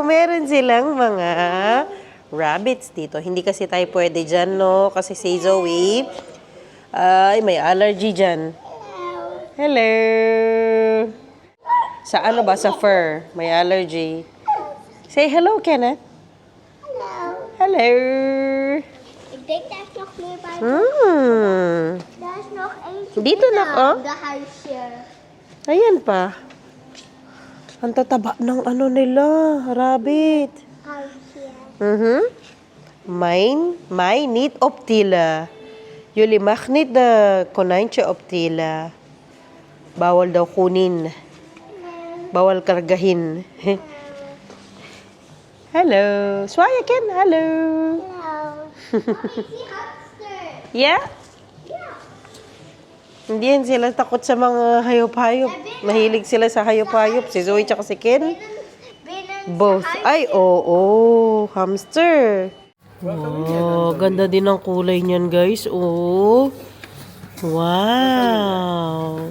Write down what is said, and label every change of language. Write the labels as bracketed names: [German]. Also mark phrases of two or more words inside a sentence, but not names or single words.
[Filipino] Meron silang mga rabbits dito. Hindi kasi tayo pwede dyan, no? Kasi si Zoe, ay, may allergy dyan. Hello. Sa ano ba? Sa fur. May allergy. [English] Say hello, [Filipino] Kenneth. Hello. [Dutch] Ik denk daar is nog meer bij. Daar is nog eentje. [Filipino] Dito na, oh. [Dutch] De huisje. [Filipino] Ayan pa. Ang tataba ng nila, rabbit. [Dutch] Huisje. Mijn niet optillen. Jullie mag niet de konijntje optillen. [Filipino] Bawal daw kunin. Bawal kargahin. Hello. Swaya Ken, hello. [Dutch] Hallo. Mommy, ik zie hamster. Yeah? Ja. [Filipino] Hindi yan sila takot sa mga hayop-hayop. Mahilig sila sa hayop-hayop. Si Zoe tsaka si Ken. Both. Ay, oo. Hamster. Oh, ganda din ang kulay niyan, guys. Oh. Wow.